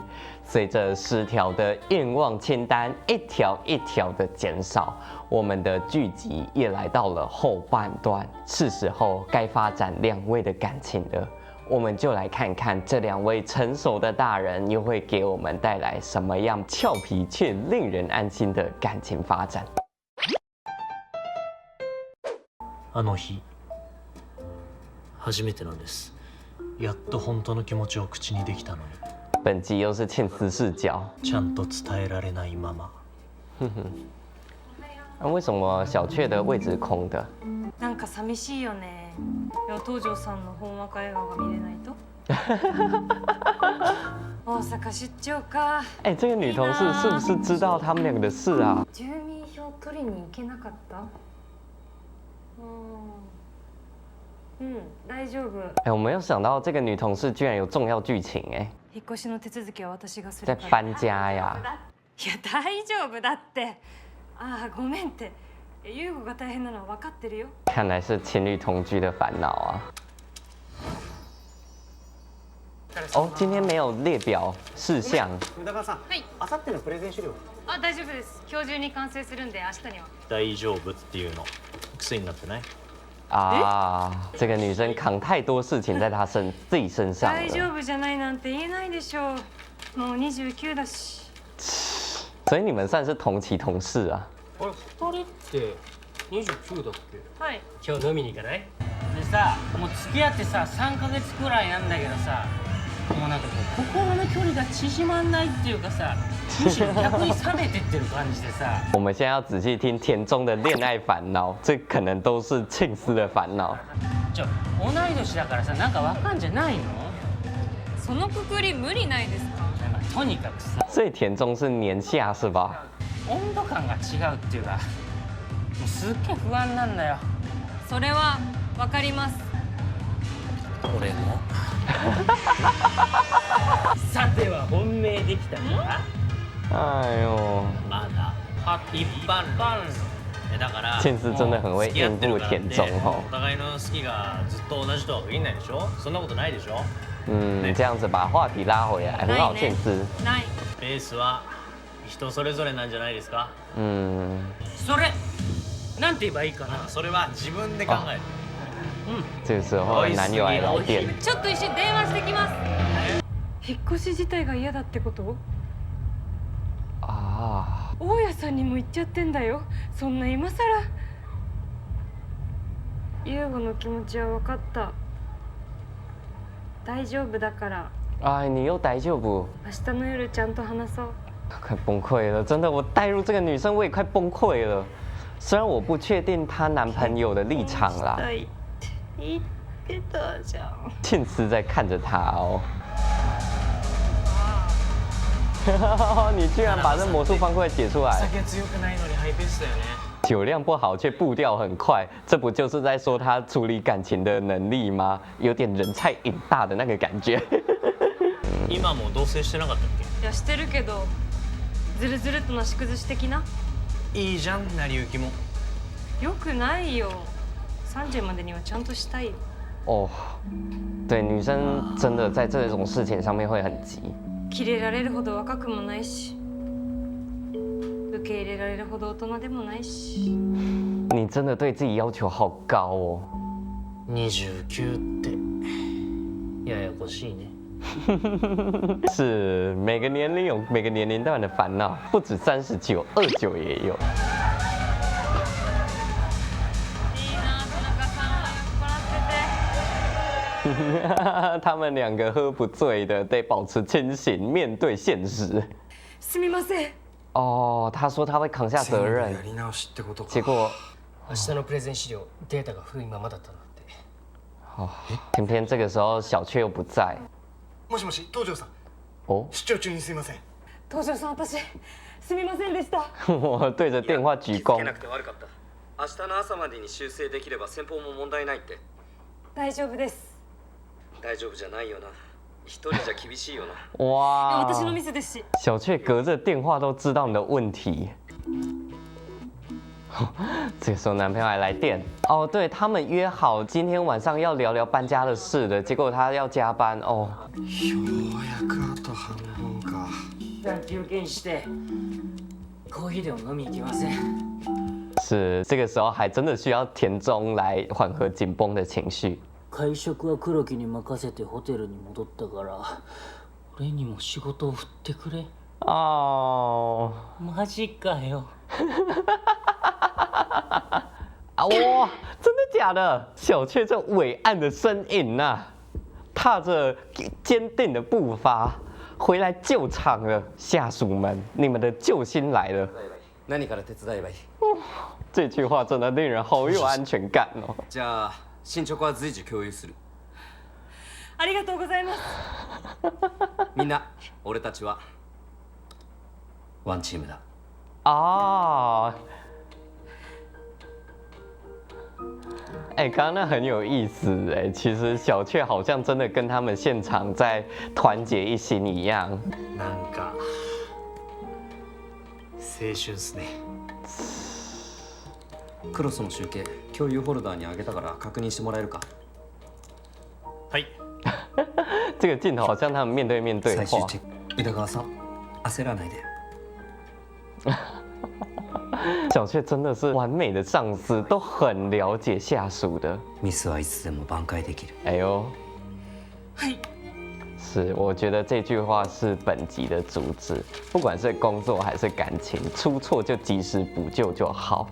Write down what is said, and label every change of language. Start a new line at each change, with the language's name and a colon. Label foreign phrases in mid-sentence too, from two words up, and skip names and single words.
Chinese: 随着10条的愿望清单一条一条的减少，我们的剧集也来到了后半段，是时候该发展2位的感情了。我们就来看看这2位成熟的大人又会给我们带来什么样俏皮却令人安心的感情发展。
Japanese: あの日初めてなんです。やっと本当の気持ちを口にできたのに。
Chinese: 本集又是庆司视角。
Japanese: ちゃんと伝えられないまま。
Chinese: 那为什么小雀的位置是空的？
Japanese: なんか寂しいよね。東條さんのほんわか笑顔が見れないと。大阪出張か。
Chinese: 哎，这个女同事是不是知道他们2个的事啊？
Japanese: 住民票取りに行けなかった？ 大丈夫。
Chinese: 哎，我没有想到这个女同事居然有重要剧情哎。
Japanese: 引っ越しの手続きは私がす在るから。
Chinese: 搬家呀。
Japanese: いや大丈夫だって。ああごめんって。優吾が大変なのは分かってるよ。
Chinese: 看来是情侣同居的烦恼啊。哦，今天没有列表事项。
Japanese: 宇田川さん、はい。あさってのプレゼン資料。あ大丈夫です。今日中に完成するんで明日には。大丈夫っていうの癖になってない？
Chinese: 啊，这个女生扛太多事情在她自己身上
Japanese: 大丈了。夫じゃないなんて言えないでしょう。もう29だし。
Chinese: 所以你们算是同期同事啊。
Japanese: あれ2人って29だっけ？はい。今日飲みに行かない？でさ、もう付き合ってさ3ヶ月くらいなんだけどさ、もうなんかこう心の距離が縮まんないっていうかさ、むしろ逆に冷めてってる感じでさ。
Chinese: 我们现在要仔细听田中的恋愛烦恼，这可能都是庆司的烦恼。
Japanese: 同い年だからさ、なんかわかんじゃないの？そのくくり無理ないですか？まあとにかくさ、
Chinese: 所以田中是年下是吧？
Japanese: 温度感が違うっていうか、もうすっげえ不安なんだよ。それはわかります。俺も。さては本命できたか？哎呦，まだ一般論。だから
Chinese: 庆司真的很会应付田中哦。
Japanese: お互いの好きがずっと同じとは限らないでしょ？そんなことないでしょ？
Chinese: 这样子把话题拉回来，很好，庆司。
Japanese: ない。ベースは人それぞれなんじゃないですか？それなんて言えばいいかな？それは自分で考える。
Chinese: 这个时候男友来来电。
Japanese: ちょっと一緒に電話してきます。引っ越し自体が嫌だってこと？啊。大家さんにも言っちゃってんだよ。そんな今さら。優吾の気持ちは分かった。大丈夫だから。
Chinese: 哎，你又大丈夫？
Japanese: 明日の夜ちゃんと話そう。
Chinese: 快崩溃了，真的，我带入这个女生，我也快崩溃了。虽然我不确定她男朋友的立场啦。
Japanese: 言ってたじゃん。
Chinese: 庆司在看着她哦。你居然把这魔术方块解出来！
Japanese: 酒強くないのにハイペースだよね。
Chinese: 酒量不好却步調很快，这不就是在说他处理感情的能力吗？有点人菜瘾大的那个感觉。
Japanese: 今も同棲してなかったっいやしてるけど、ずるずるとなし崩し的な。け？いいじゃん、成り行きも。よくないよ。30までにはちゃんとしたいよ。
Chinese: 哦，对，女生真的在这种事情上面会很急。
Japanese: キレられるほど若くもないし、受け入れられるほど大人でもないし。
Chinese: 你真的对自己要求好高哦。
Japanese: 29 ってややこしいね。
Chinese: 是每个年龄有每个年龄段的烦恼，不止39、29也有。
Japanese: いいな、田中さん。笑ってて。
Chinese: 他们2个喝不醉的，得保持清醒，面对现实。
Japanese: すみません。
Chinese: 哦，他说他会扛下责任，
Japanese: やり直しってことか。
Chinese: 结果，
Japanese: 明日のプレゼン資料データが古いままだったなんて。
Chinese: 哦，偏偏这个时候小雀又不在。
Japanese: もしもし、東條さん。哦，出張中にすいません。東條さん、私すみませんでした。
Chinese: 我对着电话鞠躬。
Japanese: 気づけなくて悪かった。明日の朝までに修正できれば先方も問題ないって。大丈夫です。大丈夫じゃないよな。一人じゃ厳しいよな。哇，私のミスですし。
Chinese: 小雀隔着电话都知道你的问题。 这个时候男朋友还来电哦，对他们约好今天晚上要聊聊搬家的事的，结果他要加班哦。
Japanese: ようやくあと半分か。一旦休憩してコーヒーでも飲み行きません？
Chinese: 是，这个时候还真的需要田中来缓和紧绷的情绪。
Japanese: 会食は黒木に任せてホテルに戻ったから俺にも仕事を振ってくれ。哦，マジかよ。
Chinese: 啊哇，真的假的？小雀这伟岸的身影呐、踏着坚定的步伐回来救场了。下属们，你们的救星来了。
Japanese: 何から手伝えばいい？
Chinese: 这句话真的令人好有安全感哦。
Japanese: じゃあ進捗は随時共有する。ありがとうございます。みんな俺たちはワンチームだ。
Chinese: 哦，哎，刚刚那很有意思哎，其实小雀好像真的跟他们现场在团结一心一样。
Japanese: なんか青春っすね。クロスの集計共有フォルダーにあげたから確認してもらえるか？はい。
Chinese: 这个镜头好像他们面对面对话。
Japanese: 最終チェック。宇田川さん焦らないで。
Chinese: 小雀真的是完美的上司，都很了解下属的。
Japanese: ミスはいつでも挽回できる。哎呦，はい。
Chinese: 是，我觉得这句话是本集的主旨，不管是工作还是感情，出错就及时补救就好。